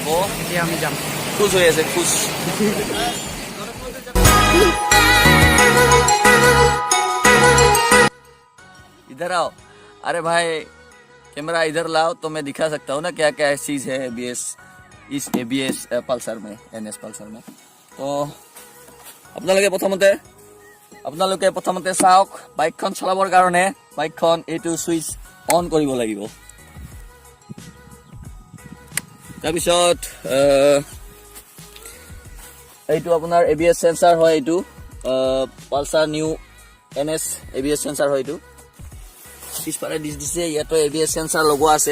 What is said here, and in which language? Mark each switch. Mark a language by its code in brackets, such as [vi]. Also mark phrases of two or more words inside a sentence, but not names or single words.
[as] এতিয়া আমি যাম খুশ হৈ আছে খুশ [hi] इधर आओ अरे भाई कैमरा इधर लाओ तो मैं दिखा सकता हूँ ना क्या क्या चीज है एबीएस इस एबीएस पल्सर में एनएस पल्सर में तो [as] আপোনালোকে প্ৰথমতে চাওক বাইকখন চলাবৰ কাৰণে বাইকখন এইটো সুইচ অন কৰিব লাগিব তাৰপিছত এইটো আপোনাৰ [en] ABS sensor [as] হয় এইটো পালসাৰ [en] new NS ABS sensor [as] হয় এইটো পিছফালে দিছে ইয়াতে [en] ABS sensor [as] লগোৱা আছে